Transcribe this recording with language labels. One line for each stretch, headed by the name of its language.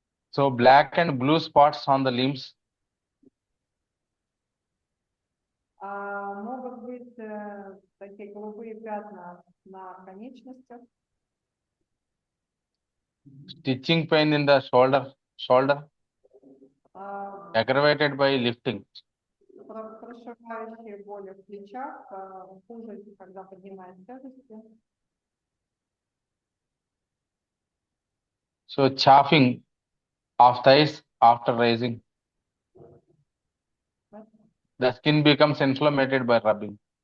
English: So black and blue spots on the limbs.
Russian: Могут быть такие голубые пятна на конечностях.
English: Stitching pain in the shoulder, aggravated by lifting.
Russian: Прошивающие боли в плечах, хуже, когда поднимает тяжести.
English: So chafing of thighs after raising. The skin becomes inflamed by rubbing.